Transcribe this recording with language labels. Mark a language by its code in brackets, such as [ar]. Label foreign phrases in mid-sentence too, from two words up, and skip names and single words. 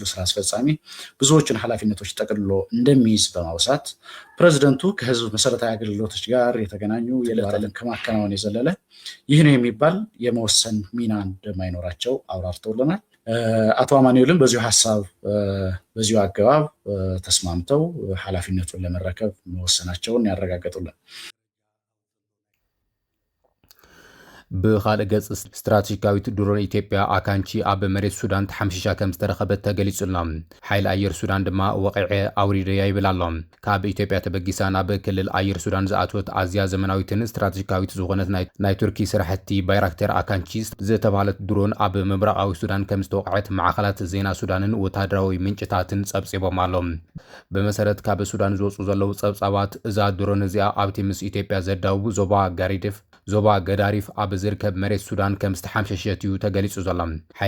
[am] ስራ አስፈጻሚ ብዙዎችን ኃላፊነቶች ጠቅልሎ እንደሚይዝ በማውሳት ፕሬዚደንቱ ከህዝብ መሰረታዊ አገልግሎቶች ጋር የተገናኙ የዕለት ከማከናወን የዘለለ ይህ ነው የሚባል የመወሰን ሚና እንደማይኖራቸው አብራርተውልናል። አቶ አማኑኤልም በዚሁ ሐሳብ በዚሁ አገባብ ተስማምተው ኃላፊነቱን ለመረከብ መወሰናቸውን ያረጋገጡልን። [ti] ብኻልእ ገጽ ስትራቴጂካዊት ድሮን ኢትዮጵያ ኣካንቺ ኣብ መሬት ሱዳን ተሓምሺሻ ከም ዝተረኸበት ተገሊጹልና ሓይሊ ኣየር ሱዳን ድማ ወቂዐ ኣውሪደያ ይብል ኣሎ ካብ ኢትዮጵያ ተበጊሳ ናብ ክልል ኣየር ሱዳን ዝኣትወት ኣዝያ ዘመናዊትን ስትራቴጂካዊት ዝኾነት ናይ ቱርኪ ስራሕቲ ባይራክተር ኣካንቺ ዝተባሃለት ድሮን ኣብ ምብራቃዊ ሱዳን ከም ዝተወቅዐት ማዕኸላት ዜና ሱዳንን ወታደራዊ ምንጭታትን ጸብጺቦም ኣሎም ብመሰረት ካብ ሱዳን ዝወፁ ዘለው ጸብጻባት እዛ ድሮን እዚኣ ኣብቲ ምስ ኢትዮጵያ ዘዳውቡ ዞባ ገዳሪፍ ኣብ ዝርከብ መሬት ሱዳን ከም ዝተሓምሸሸት እዩ ተገሊጹ ዘሎ ሓይሊ